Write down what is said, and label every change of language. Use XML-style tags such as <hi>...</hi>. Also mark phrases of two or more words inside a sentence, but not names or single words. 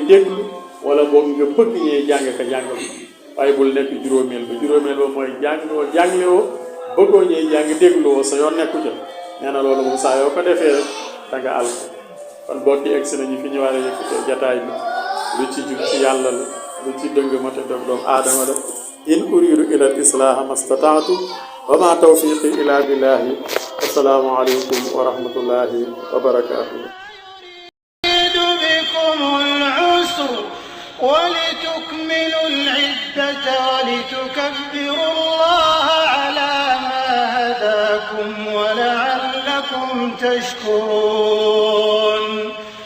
<wo>déglu wala boog nga bëgg ñee jàng ka jàngal waaye bul nekk juróomeel ba mooy jànglewoo bëggoo ñee jàng dégluwoo sa yoon nekku ca nee na loolu moom saa yoo ko defee rek da nga àll kon bokki egsi nañu fi ñu war a yëkkatee jataay bi lu ci jub ci yàlla la lu ci dëng mate dog doomu aadama la</wo> <ar>إن أريد إلا الإصلاح ما استطعت وما توفيقي إلا بالله السلام عليكم ورحمة الله وبركاته بكم العسر ولتكملوا العدة ولتكبروا الله على ما هداكم ولعلكم تشكرون</ar>